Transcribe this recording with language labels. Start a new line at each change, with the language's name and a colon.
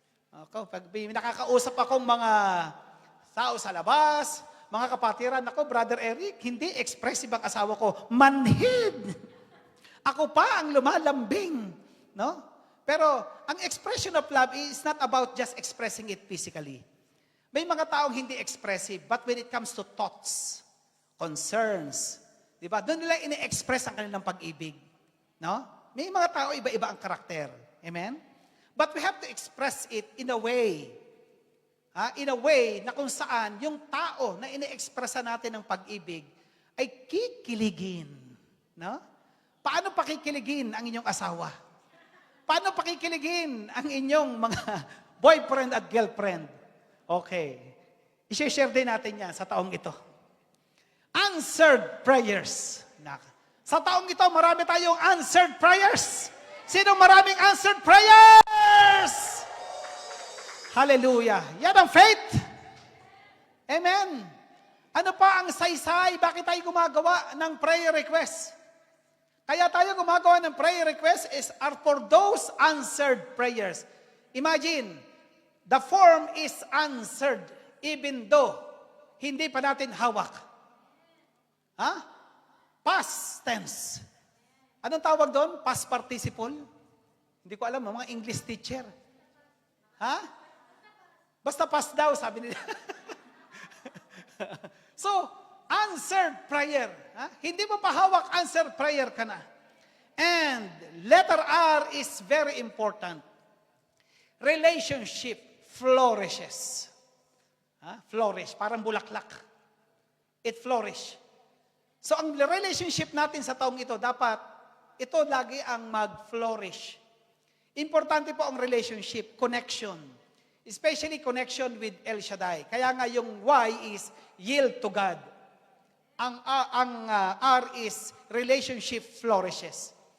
Filipino: Ako, pag nakakausap akong mga tao sa labas, mga kapatiran, ako, Brother Eric, hindi expressive ang asawa ko. Manhid. Ako pa ang lumalambing. No? Pero, ang
English: expression of love is not about just expressing it physically.
Filipino: May mga taong hindi expressive,
English: but when it comes to thoughts, concerns,
Filipino: di ba? Doon nila ine-express ang kanilang pag-ibig. No? May mga tao, iba-iba ang karakter. Amen?
English: But we have to express it in a way. In a way
Filipino: na kung saan yung tao na ine-expressa natin ng pag-ibig ay kikiligin. No? Paano pakikiligin ang inyong asawa? Paano pakikiligin ang inyong mga boyfriend at girlfriend? Okay. I-share din natin yan sa taong ito.
English: Answered prayers.
Filipino: Sa taong ito, marami tayong answered prayers. Sino maraming answered prayers? Hallelujah. Yan ang faith. Amen. Ano pa ang saysay? Bakit tayo gumagawa ng prayer request? Kaya tayo gumagawa ng
English: prayer request are for those answered prayers. Imagine, the form is answered even though
Filipino: hindi pa natin hawak. Ha? Past tense. Anong tawag doon? Past participle? Hindi ko alam, mga English teacher. Ha? Basta past daw, sabi nila. So, answered prayer. Ha? Hindi mo pa hawak, answered prayer ka na.
English: And letter R is very important. Relationship flourishes. Flourish,
Filipino: parang bulaklak.
English: It flourish.
Filipino: So ang relationship natin sa taong ito, dapat ito lagi ang mag-flourish. Importante po ang relationship, connection.
English: Especially connection with El Shaddai.
Filipino: Kaya nga yung
English: Y is yield to God.
Filipino: Ang R is
English: relationship flourishes.